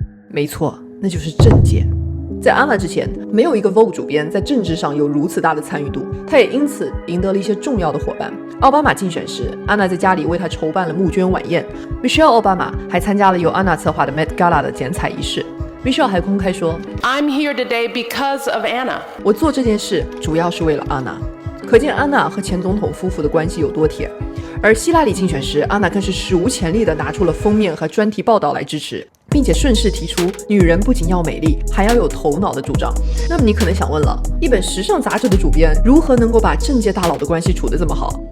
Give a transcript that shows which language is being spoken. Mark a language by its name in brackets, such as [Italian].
[Chinese] 没错，那就是政界。在安娜之前，没有一个 Vogue 主编在政治上有如此大的参与度，她也因此赢得了一些重要的伙伴。奥巴马竞选时，安娜在家里为他筹办了募捐晚宴。 Michelle 奥巴马还参加了由安娜策划的 Met Gala 的剪彩仪式。Michelle 还公开说 [English] I'm here today because of Anna. [Chinese] 我做这件事主要是为了安娜。可见安娜和前总统夫妇的关系有多铁。而希拉里竞选时，安娜更是史无前例地拿出了封面和专题报道来支持，并且顺势提出女人不仅要美丽，还要有头脑的主张。那么你可能想问了，一本时尚杂志的主编如何能够把政界大佬的关系处得这么好？